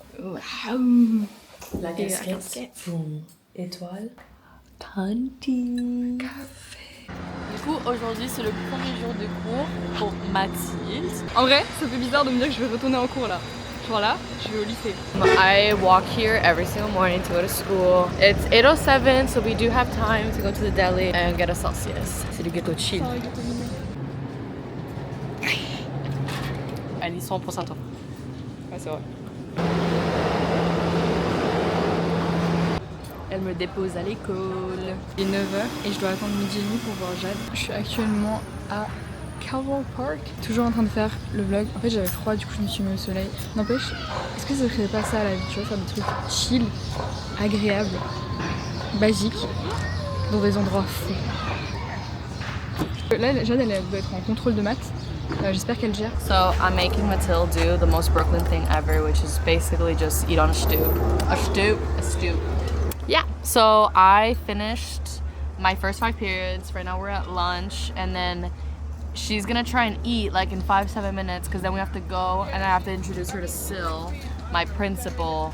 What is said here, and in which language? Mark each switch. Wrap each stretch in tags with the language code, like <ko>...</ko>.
<fr>Waouh! La Et la casquette. Boum. Étoile. Tanti. Café. Du coup, aujourd'hui, c'est le premier jour de cours pour Mathilde. En vrai, ça fait bizarre de me dire que je vais retourner en cours là. Genre là, je vais au lycée.</fr> <en>I walk here every single morning to go to school. It's 8:07, so we do have time to go to the deli and get a Celsius.</en> <fr>C'est du gâteau chill. Elle y 100% à toi. Ouais, c'est vrai. Elle me dépose à l'école. Il est 9h et je dois attendre midi et demi pour voir Jade. Je suis actuellement à Calvary Park, toujours en train de faire le vlog. En fait, j'avais froid, du coup, je me suis mis au soleil. N'empêche, est-ce que ça serait pas ça à la vie, tu vois, faire des trucs chill, agréables, basiques, dans des endroits fous. Là, Jade, elle doit être en contrôle de maths. J'espère qu'elle gère.</fr> <en>So I'm making Mathilde do the most Brooklyn thing ever, which is basically just eat on a stoop. A stoop? A stoop. Yeah, so I finished my first 5 periods. Right now we're at lunch, and then she's gonna try and eat like in 5-7 minutes, because then we have to go and I have to introduce her to Sil, my principal.</en>